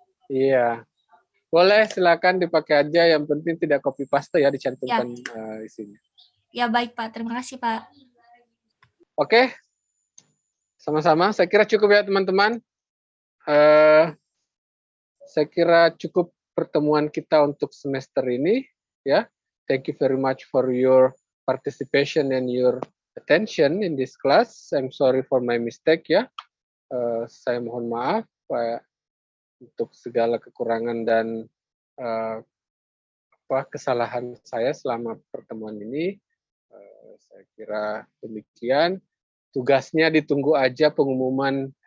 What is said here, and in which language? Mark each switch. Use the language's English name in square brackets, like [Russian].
[Indonesian] Iya. Boleh, silakan dipakai aja, yang penting tidak copy paste ya, dicantumkan isinya. Ya baik Pak, terima kasih Pak. Oke. Sama-sama, saya kira cukup ya teman-teman. Saya kira cukup pertemuan kita untuk semester ini ya. [English] Thank you very much for your participation and your attention in this class. I'm sorry for my mistake [Indonesian] ya. Saya mohon maaf untuk segala kekurangan dan kesalahan saya selama pertemuan ini. Saya kira demikian. Tugasnya ditunggu aja pengumuman